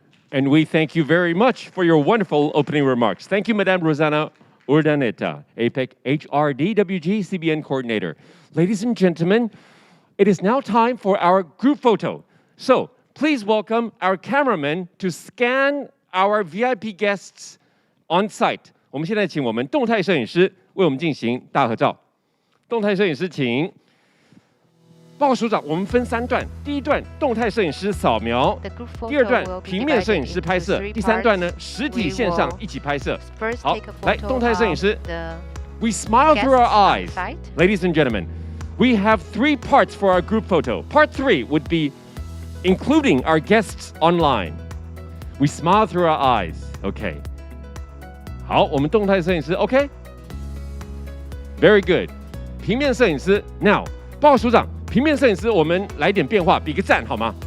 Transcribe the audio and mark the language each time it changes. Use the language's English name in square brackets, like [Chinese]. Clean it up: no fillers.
[English] And we thank you very much for your wonderful opening remarks. Thank you, Madame Rosanna Urdaneta, APEC HRD-WG-CBN Coordinator. Ladies and gentlemen, it is now time for our group photo. So please welcome our cameraman to scan our VIP guests on site. [Chinese] 我们现在请我们动态摄影师为我们进行大合照。动态摄影师请。报告署长，我们分3段。第一段，动态摄影师扫描；第二段，平面摄影师拍摄；第3段呢，实体线上一起拍摄。好，来，动态摄影师。 [English] We smile through our eyes. Ladies and gentlemen, we have 3 parts for our group photo. Part 3 would be including our guests online. We smile through our eyes. Okay. [Chinese] 好，我们动态摄影师 OK? [English] Very good. [Chinese] 平面摄影师 Now, 报告署长。平面摄影师，我们来点变化，比个赞好吗？